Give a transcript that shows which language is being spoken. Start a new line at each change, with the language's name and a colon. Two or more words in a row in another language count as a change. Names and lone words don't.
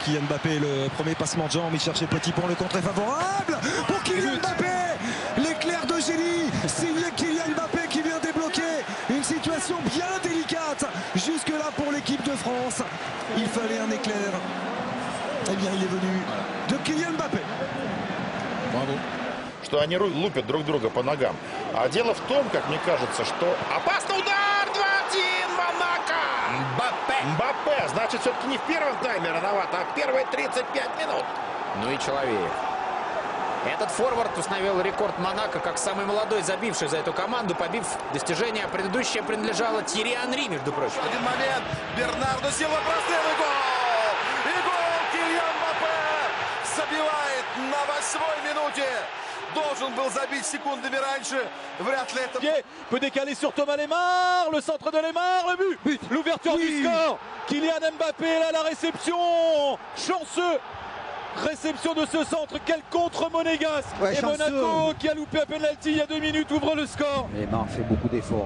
French: Kylian Mbappé, le premier passement de jambe, il cherchait Petit Pont, le contre est favorable pour Kylian Mbappé. L'éclair de génie signé Kylian Mbappé qui vient débloquer une situation bien délicate jusque là pour l'équipe de France. Il fallait un éclair. Eh bien il est venu de Kylian Mbappé. Bravo.
Russian: Что они лупят друг друга по ногам. А дело в том, как мне кажется, что опасный удар! 2-1 Монако! Мбаппе! Значит, все-таки не в первом тайме рановато, а в первые 35 минут. Ну и человек. Этот форвард установил рекорд Монако как самый молодой забивший за эту команду, побив достижение предыдущее принадлежало Тьерри Анри, между прочим. Один момент. Бернардо Силва, прострел и гол! И гол Кильян Мбаппе забивает на 8-й минуте. Должен был забить секундами раньше. Вряд ли это...
French: Peut décaler sur Thomas Lemar. Le centre de Lemar. Le but. L'ouverture du score. Kylian Mbappé, là, la réception. Chanceux. Réception de ce centre, quel contre monégasque. Et Monaco qui a loupé un penalty il y a 2 minutes ouvre le score. Neymar fait beaucoup d'efforts.